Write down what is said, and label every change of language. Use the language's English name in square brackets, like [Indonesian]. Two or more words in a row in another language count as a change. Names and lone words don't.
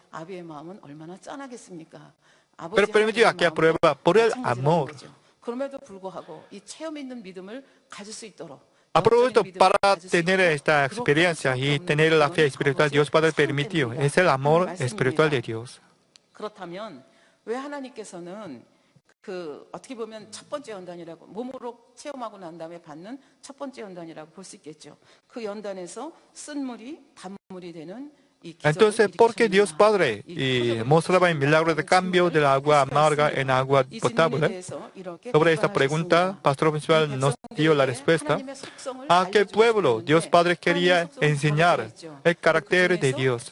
[Spanish] Pero permitió aquella prueba por el amor. Aprovecho para tener esta experiencia y tener la fe espiritual. Dios Padre permitió. Es el amor espiritual de Dios. [Korean] 어떻게 보면 첫 번째 연단이라고 몸으로 체험하고 난 다음에 받는 첫 번째 연단이라고 볼 수 있겠죠. 그 연단에서 쓴 물이 단물이 되는 [Spanish] Entonces, ¿por qué Dios Padre mostraba el milagro de cambio del agua amarga en agua potable? Sobre esta pregunta, Pastor Principal nos dio la respuesta. A aquel pueblo, Dios Padre quería enseñar el carácter de Dios.